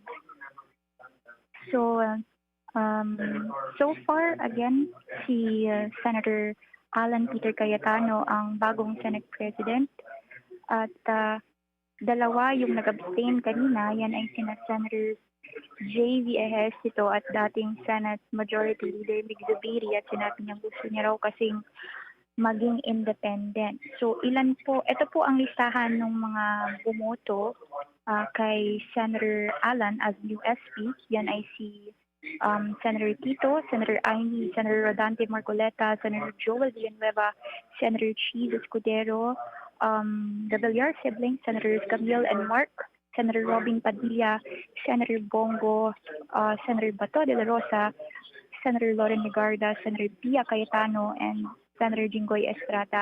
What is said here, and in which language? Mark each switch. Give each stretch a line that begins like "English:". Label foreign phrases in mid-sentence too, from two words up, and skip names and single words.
Filipino: So, so far, again, si Senator Alan Peter Cayetano ang bagong Senate President at dalawa yung nag-abstain kanina, yan ay sina Senator J.V. Ejercito at dating Senate Majority Leader Mig Zubiri at sinabi niya gusto niya raw kasing maging independent. So ito po ang listahan ng mga bumoto kay Senator Alan
English: as new SP.
Filipino: Yan ay si Senator Tito, Senator Aimee, Senator Rodante Marcoleta, Senator Joel Villanueva, Senator Cheese Escudero,
English: the Villar siblings, Senators Camille and Mark,
Filipino: Senator Robin Padilla, Senator Bongo, Senator Bato de la Rosa, Senator Loren Legarda, Senator Pia Cayetano, and Senator Jinggoy Estrada.